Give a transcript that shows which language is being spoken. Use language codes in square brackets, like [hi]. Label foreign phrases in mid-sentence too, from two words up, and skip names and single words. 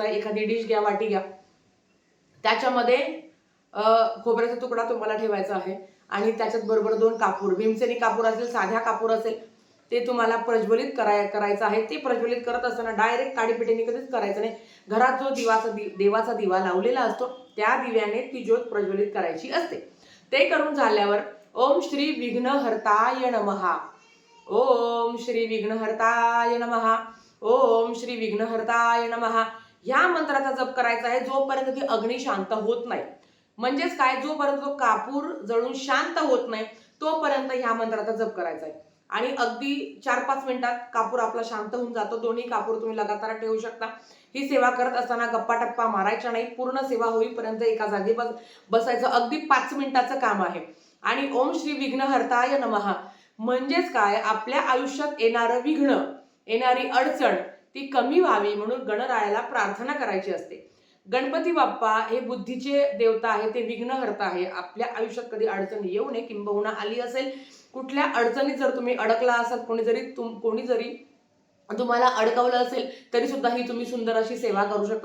[mr] एखादी डिश घ्या, वाटी घ्या, त्याच्यामध्ये खोबऱ्याचा तुकडा तुम्हाला ठेवायचा आहे आणि त्याच्यात बरोबर 2 कापूर, भीमसेनी कापूर असेल, साध्या कापूर असेल, ते तुम्हाला प्रज्वलित करायचं आहे. ते प्रज्वलित करत असताना डायरेक्ट काडीपिटीने कधीच करायचं नाही. घरात जो देवाचा दिवा लावलेला असतो त्या दिव्याने ती ज्योत प्रज्वलित करायची असते. ते करून झाल्यावर [sa] ओम श्री विघ्नहर्ताय नमः, ओम श्री विघ्नहर्ताय नमः, ओम श्री विघ्नहर्ताय नमः [mr] ह्या मंत्राचा जप करायचा आहे जोपर्यंत ती अग्नी शांत होत नाही. म्हणजेच काय, जोपर्यंत तो कापूर जळून शांत होत नाही तोपर्यंत ह्या मंत्राचा जप करायचा आहे. आणि अगदी 4-5 मिनिटात कापूर आपला शांत होऊन जातो. दोन्ही कापूर तुम्ही लगातार ठेवू शकता. ही सेवा करत असताना गप्पा टप्पा मारायच्या नाही. पूर्ण सेवा होईपर्यंत एका जागी बसायचं. अगदी 5 मिनिटाचं काम आहे. आणि [sa] ओम श्री विघ्नहर्ताय नमः [mr] म्हणजेच काय, आपल्या आयुष्यात येणारं विघ्न, येणारी अडचण ती कमी व्हावी म्हणून गणरायाला प्रार्थना करायची असते. गणपती बाप्पा हे बुद्धीचे देवता आहे, ते विघ्नहर्ता आहे. आपल्या आयुष्यात कधी अडचण येऊ नये, किंबहुना आली असेल, कुठल्या अडचणीत जर तुम्ही अडकला असाल, कोणी जरी तुम्हाला अडकवलं असेल तरी सुद्धा ही तुम्ही सुंदर अशी सेवा करू शकता.